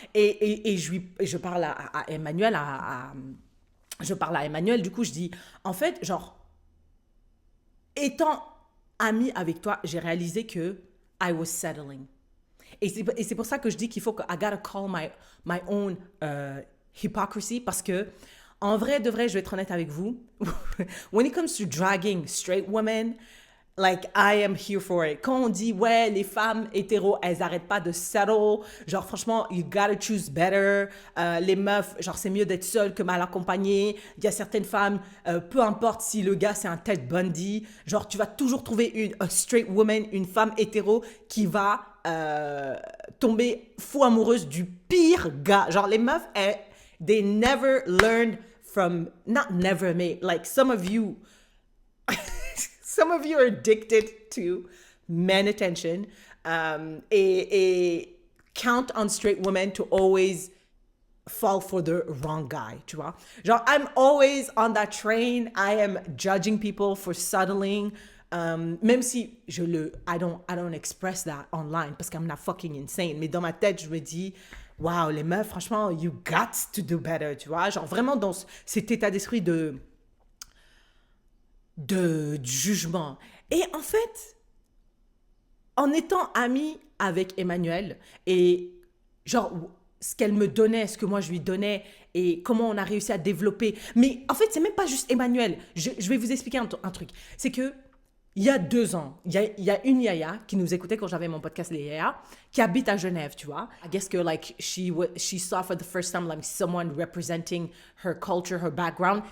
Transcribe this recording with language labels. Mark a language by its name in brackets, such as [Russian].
[French] Et je parle à Emmanuel, je parle à Emmanuel, du coup je dis, en fait, genre, étant amie avec toi, j'ai réalisé que [English] I was settling. [French] Et c'est pour ça que je dis qu'il faut que [English] I gotta call my own hypocrisy, [French] parce que en vrai, de vrai, je vais être honnête avec vous. [English] When it comes to dragging straight women, like, I am here for it. [French] Quand on dit, ouais, les femmes hétéros, elles arrêtent pas de settle. Genre, franchement, [English] you gotta choose better. [French] Les meufs, genre, c'est mieux d'être seule que mal accompagnée. Il y a certaines femmes, peu importe si le gars, c'est un Ted Bundy. Genre, tu vas toujours trouver [English] a straight woman, [French] une femme hétéro qui va tomber fou amoureuse du pire gars. Genre, les meufs, [English] they never learned from, not never, mais like some of you are addicted to men attention et count on straight women to always fall for the wrong guy, [French] tu vois. [English] Genre, I'm always on that train. I am judging people for settling. [French] Même si [English] I don't express that online [French] parce qu' [English] M not fucking insane. [French] Mais dans ma tête, je me dis, wow, les meufs, franchement, [English] you got to do better, [French] tu vois. Genre, vraiment dans cet état d'esprit de jugement. Et en fait, en étant amie avec Emmanuel et genre ce qu'elle me donnait, ce que moi je lui donnais et comment on a réussi à développer. Mais en fait, c'est même pas juste Emmanuel. Je vais vous expliquer un truc. C'est que il y a 2 ans, il y a une Yaya qui nous écoutait quand j'avais mon podcast Les Yaya, qui habite à Genève, tu vois. [English] I guess [French] que [English] like she saw for the first time like someone representing her culture, her background.